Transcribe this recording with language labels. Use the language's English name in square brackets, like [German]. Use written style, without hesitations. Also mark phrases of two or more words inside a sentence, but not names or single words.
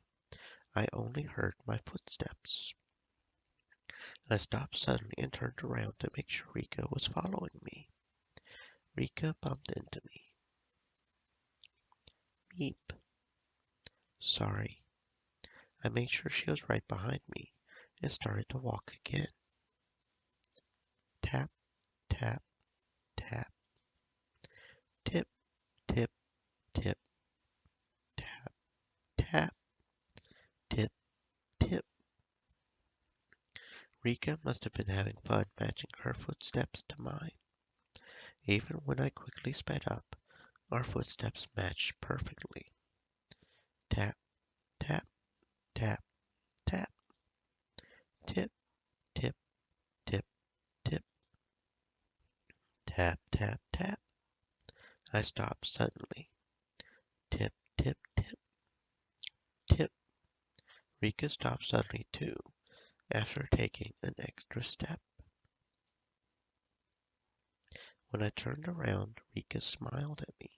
[English] I only heard my footsteps. I stopped suddenly and turned around to make sure Rika was following me. Rika bumped into me. Meep. Sorry. I made sure she was right behind me and started to walk again. Tap, tap, tap. Tip, tip, tip, tap, tap, tip, tip. Rika must have been having fun matching her footsteps to mine. Even when I quickly sped up, our footsteps matched perfectly. Tap, tap, tap, tap. Tip, tip, tip, tip. Tap, tap, tap. I stopped suddenly. Tip, tip, tip, tip. Rika stopped suddenly too, after taking an extra step. When I turned around, Rika smiled at me.